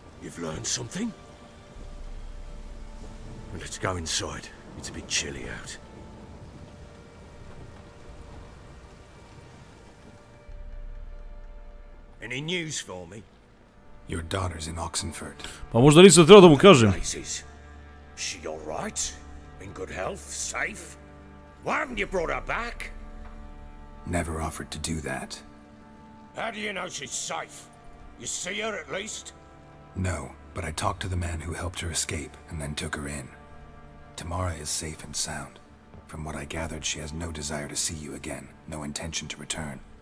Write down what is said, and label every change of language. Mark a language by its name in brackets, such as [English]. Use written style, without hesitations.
[English] You've learned something? Well, let's go inside. It's a bit chilly out. Any news for me? Your daughter's in Oxenford. [Serbian] Pa možda nisam trebao da mu kažem. [English] She all right? In good health? Safe? Why haven't you brought her back? Never offered to do that. How do you know she's safe? You see her at least? No, but I talked to the man who helped her escape and then took her in. Tamara is safe and sound. From what I gathered, she has no desire to see you again, no intention to return.